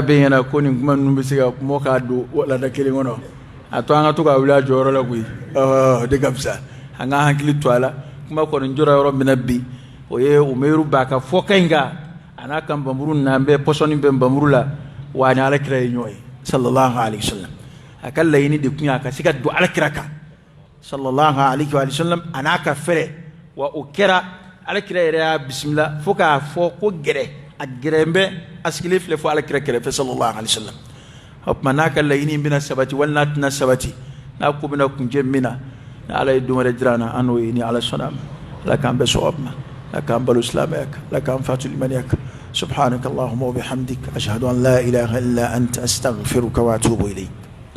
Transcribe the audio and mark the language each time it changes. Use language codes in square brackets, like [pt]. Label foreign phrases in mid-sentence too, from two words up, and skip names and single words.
[bm] bɛ ɲɛna ko nin kuma ninnu bɛ se ka mɔ k'a don lada kelen kɔnɔ a to an ka to ka wuli a jɔyɔrɔ la koyi o de ka fisa an ka hakili to a la kuma kɔni jɔra yɔrɔ min na bi o ye umeyiru b'a ka fɔkan in kan a n'a ka nbamuru n'an bɛ pɔsɔni bɛ nbamuru la wa ni alakira ye ɲɔgɔn ye [ar] صلى الله عليه وسلم [bm] a ka laɲini de kun ye a ka se ka don alakira kan [ar] صلى الله عليه وسلم [bm] a n'a ka fɛrɛ wa o kɛra alakira yɛrɛ y'a bisimila fo k'a fɔ ko gɛrɛ a gɛrɛn bɛ a sigilen filɛ fo alakira kɛrɛfɛ sallallahu alaihi wasallam o tuma n'a ka laɲini bɛna sabati wali n'a tɛna sabati n'a ko bɛna kuncɛ min na ni ala ye don wɛrɛ jira an na an n'o ye ni ala sɔnna a ma ala k'an bɛɛ sɔgɔma ma ala k'an balo silamɛya kan ala k'an fatu limaniya kan [ar] سبحانك اللهم وبحمدك أشهد أن لا إله إلا أنت أستغفرك وأتوب إليك